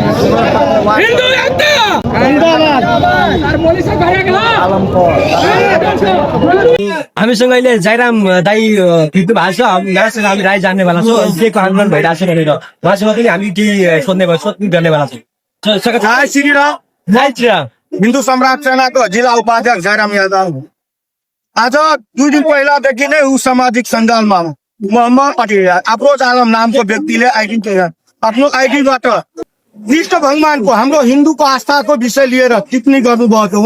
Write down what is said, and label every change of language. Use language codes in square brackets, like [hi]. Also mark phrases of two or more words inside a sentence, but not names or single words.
[ne] हामीसँग अहिले जयराम दाई भेट्नु भएको छ। यहाँसँग हामी राय जान्नेवाला छौँ के को आन्दोलन भइरहेको छ भनेर उहाँसँग पनि हामी केही सोध्ने गर्नेवाला छौँ। जय श्री राम। जय श्री राम। हिन्दू सम्राट सेनाको जिल्ला उपाध्यक्ष जयराम यादव आज 2 दिन पहिलादेखि नै ऊ सामाजिक सञ्जालमा मोहम्मद अफरोज आलम नामको व्यक्तिले आफ्नो आइडीबाट विष्णु भगवानको हाम्रो हिन्दूको आस्थाको विषय लिएर टिप्पणी गर्नुभयो थियो।